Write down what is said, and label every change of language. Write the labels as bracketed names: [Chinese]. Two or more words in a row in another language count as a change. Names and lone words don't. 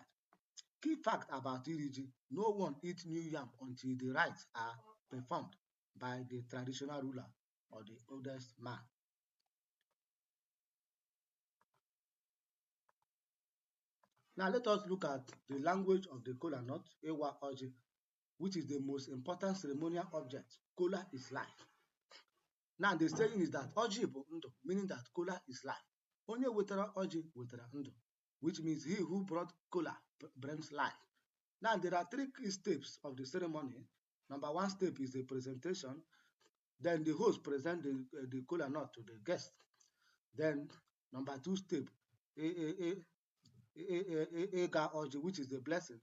[English] Key fact about Iriji, no one eats new yam until the rites are performed by the traditional ruler or the oldest man. Now let us look at the language of the kola nut, [Igbo] Ewa Oji, [English] which is the most important ceremonial object. Kola is life. Now the saying is that [Igbo] Oji bụ ndụ, [English] meaning that kola is life. [Igbo] Onye wetara Oji wetara ndụ, [English] which means he who brought kola brings life. Now there are three key steps of the ceremony. Number one step is the presentation. Then the host present the kola nut to the guest. Then number two step, [Igbo] Ega Oji, [English] which is the blessing.